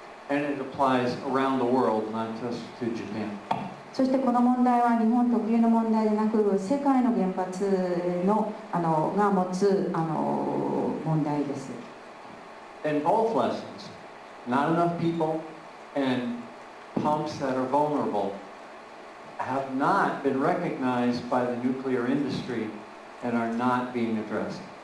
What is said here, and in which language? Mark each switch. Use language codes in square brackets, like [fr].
[en] And it applies around the world, not just to Japan. [ja] そしてこの問題は日本特有の問題でなく世界の原発のが持つ問題です。 [en] In both lessons, not enough people and pumps that are vulnerable have not been recognized by the nuclear industry and are not being addressed.